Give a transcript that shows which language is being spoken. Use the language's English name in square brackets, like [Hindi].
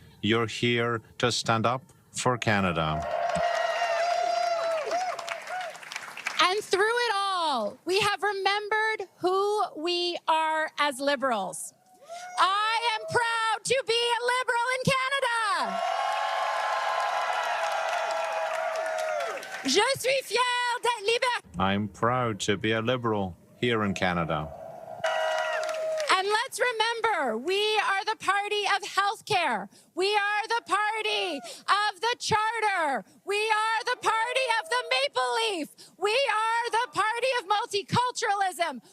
[English] You're here to stand up for Canada. And through it all, we have remembered who we are as Liberals. I am proud to be a Liberal in Canada. [French] Je suis fière d'être libérale. [English] I'm proud to be a Liberal here in Canada. And let's remember, we are the party of healthcare. We are the party of the Charter. We are the party of the Maple Leaf. We are the party of multiculturalism.